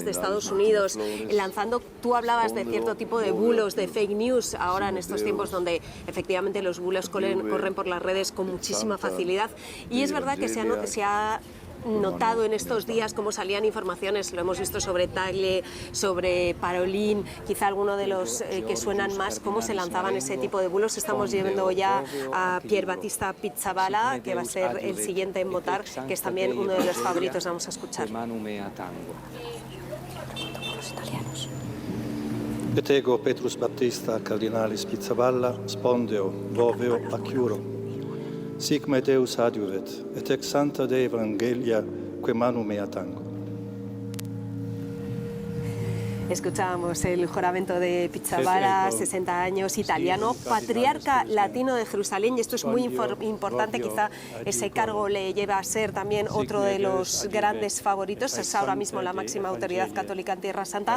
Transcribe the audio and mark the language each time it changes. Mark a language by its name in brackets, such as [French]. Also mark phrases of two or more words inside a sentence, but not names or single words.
[Spanish] de Estados Unidos, lanzando, tú hablabas de cierto tipo de bulos, de [English] fake news, [Spanish] ahora en estos tiempos donde efectivamente los bulos corren por las redes con muchísima facilidad, y es verdad que se ha notado en estos días cómo salían informaciones, lo hemos visto sobre Tagle, sobre Parolin, quizá alguno de los que suenan más, cómo se lanzaban ese tipo de bulos. Estamos viendo ya a Pier Battista Pizzaballa, que va a ser el siguiente en votar, que es también uno de los favoritos. Vamos a escuchar. [Latin] Et ego Petrus Baptista cardinalis Pizzaballa spondeo voveo acciuro. Sic me Deus adiuvet, et ex santa Dei Evangelia que manu mea tango. [Spanish] Escuchábamos el juramento de Pizzaballa, 60 años, italiano, patriarca latino de Jerusalén, y esto es muy importante, quizá ese cargo le lleva a ser también otro de los grandes favoritos, es ahora mismo la máxima autoridad católica en Tierra Santa.